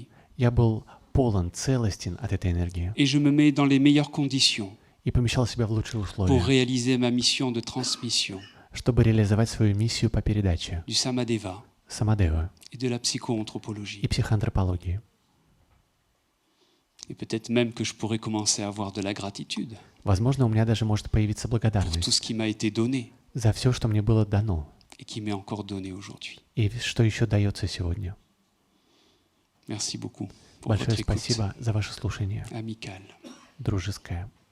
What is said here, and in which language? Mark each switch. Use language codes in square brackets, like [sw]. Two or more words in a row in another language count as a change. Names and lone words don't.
[ru] я был полон, целостен от этой энергии [fr] et je me mets dans les meilleures conditions [ru] и помещал себя в лучшие [fr] pour [ru] условия, [fr] réaliser ma mission de transmission [ru] чтобы реализовать свою миссию по передаче [fr] du Samadeva [ru] самодевы [fr] et de la psychoanthropologie. [ru] и психоантропологии. [fr] Et peut-être même que je pourrais commencer à avoir de la gratitude [ru] Возможно, у меня даже может появиться [fr] pour tout [ru] благодарность [fr] ce qui m'a été donné [ru] за все, что мне было дано, et qui m'est encore donné aujourd'hui. и что еще дается сегодня. [fr] Merci beaucoup pour [ru] Большое [fr] votre écoute [ru] спасибо за ваше слушание, [fr] amicale. [ru] дружеское.